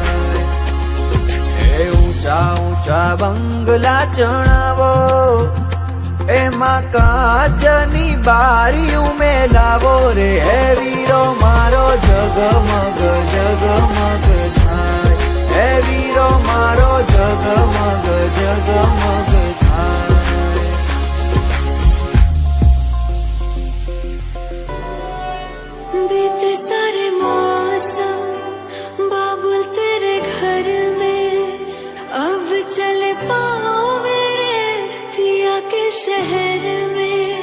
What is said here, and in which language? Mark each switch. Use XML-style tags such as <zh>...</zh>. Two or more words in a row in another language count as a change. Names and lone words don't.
<gu>હે ઊંચા ઊંચા બંગલા ચણાવો, એમાં કાચની બારીયું મેલાવો રે હે વીરો મારો જગમગ જગમગ થાય, હે વીરો મારો જગમગ જગમગ થાય.</gu> <hi>बीते सारे मौसम बाबुल तेरे घर में, अब चले पाओ मेरे पिया के शहर में.</hi>